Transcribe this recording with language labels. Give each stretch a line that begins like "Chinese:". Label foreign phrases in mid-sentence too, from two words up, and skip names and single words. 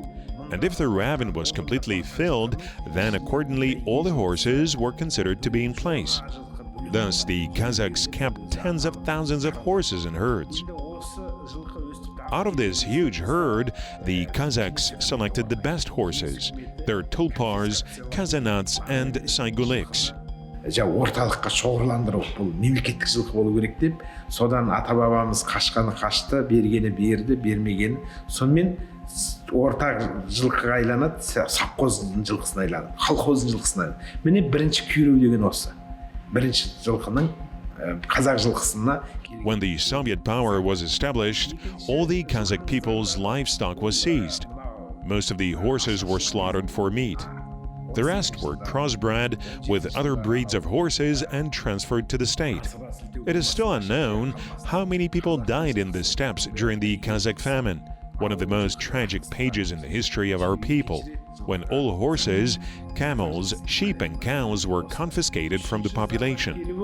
English: And if the ravine was completely filled, then accordingly all the horses were considered to be in place. Thus, the Kazakhs kept tens of thousands of horses in herds. Out of this huge herd, the Kazakhs selected the best horses. Their tulpars, kazanats, and saiguliks.
Kazakh: Орталыққа шоғырландыру бұл мемлекеттік жылқы болу керек деп, содан ата-бабамыз қашқаны қашты, бергені берді, бермегені. Сонымен ортақ жылқыға айланады, совхоздың жылқысына айланады, колхоздың жылқысына айланады. Міне бірінші күйреу деген осы. Бірінші жылқының Kazakh жылқысына.
English: When the Soviet power was established, all the Kazakh people's livestock was seized. Most of the horses were slaughtered for meat. The rest were crossbred with other breeds of horses and transferred to the state. It is still unknown how many people died in the steppes during the Kazakh famine, one of the most tragic pages in the history of our people, when all horses, camels, sheep and cows were confiscated from the population.